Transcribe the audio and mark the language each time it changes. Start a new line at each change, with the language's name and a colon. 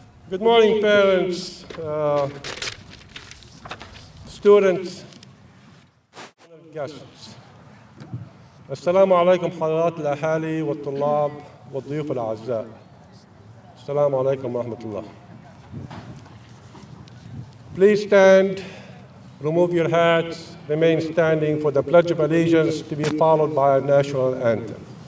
English: Good morning, parents, students, and guests.
Arabic: السلام عليكم حضرات الأهالي والطلاب والضيوف الأعزاء. السلام عليكم ورحمة الله.
English: Please stand, remove your hats, remain standing for the Pledge of Allegiance to be followed by our national anthem.